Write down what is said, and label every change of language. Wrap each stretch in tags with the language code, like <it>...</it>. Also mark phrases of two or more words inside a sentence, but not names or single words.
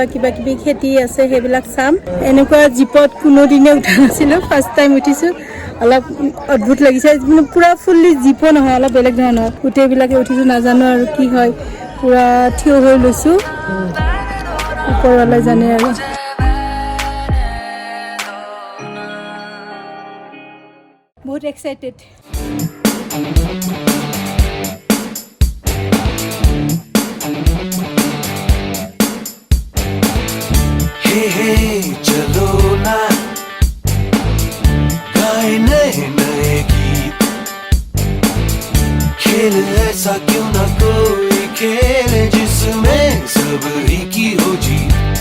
<as>কিবা কিবি খেতি আছে সেইবিলাক চাম এনেকুৱা জীপত কোনোদিনে উঠা নাছিলোঁ</as> <en>first time</en> <as>উঠিছোঁ অলপ অদ্ভুত লাগিছে মানে পূৰা ফুল্লি জীপো নহয় অলপ বেলেগ ধৰণৰ গোটেইবিলাকে উঠিছোঁ নাজানো আৰু কি হয় পূৰা থিয় হৈ লৈছোঁ ওপৰৱালাই জানে আৰু বহুত এক্সাইটেড</as> <hi>चलो ना गाए नए नए गीत खेल ऐसा क्यों ना कोई खेल जिसमें सब ही की हो जीत</hi>